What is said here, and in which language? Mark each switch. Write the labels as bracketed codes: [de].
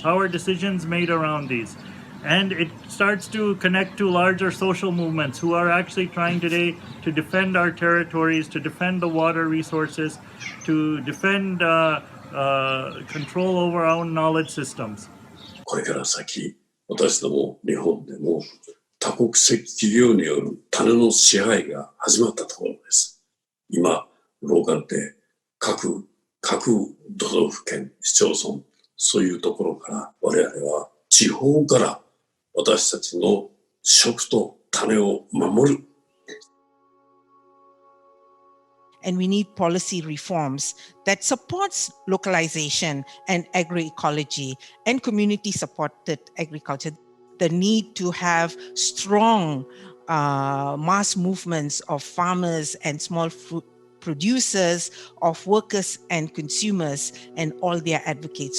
[en] How are decisions made around these? And it starts to connect to larger social movements who are actually trying today to defend our territories, to defend the water resources, to defend control over our own knowledge systems. [ja] これから先、私ども日本でも多国籍企業による種の支配が始まったところです。今、ローカルって各都道府県、市町村、そういうところから我々は地方から私たちの食と種を守る。 [en] And we need policy reforms that supports localization and agroecology and community-supported agriculture. The need to have strong mass movements of farmers and small food producers, of workers and consumers, and all their advocates.